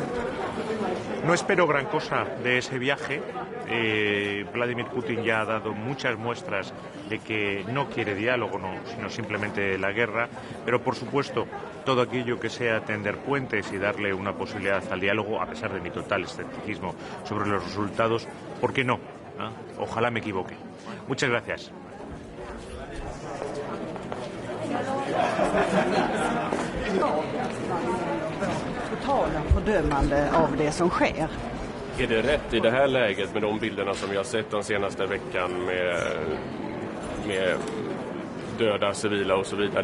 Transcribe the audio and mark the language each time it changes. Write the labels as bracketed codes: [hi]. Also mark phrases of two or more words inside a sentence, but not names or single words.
[es] No espero gran cosa de ese viaje. Vladimir Putin ya ha dado muchas muestras de que no quiere diálogo, sino simplemente la guerra, pero por supuesto todo aquello que sea tender puentes y darle una posibilidad al diálogo, a pesar de mi total escepticismo sobre los resultados, ¿por qué no? Ojalá me equivoque. Muchas gracias. [sv] Totala fördömande av det som sker. Är det rätt i det här läget med de bilderna som vi har sett den senaste veckan med döda civila och så vidare?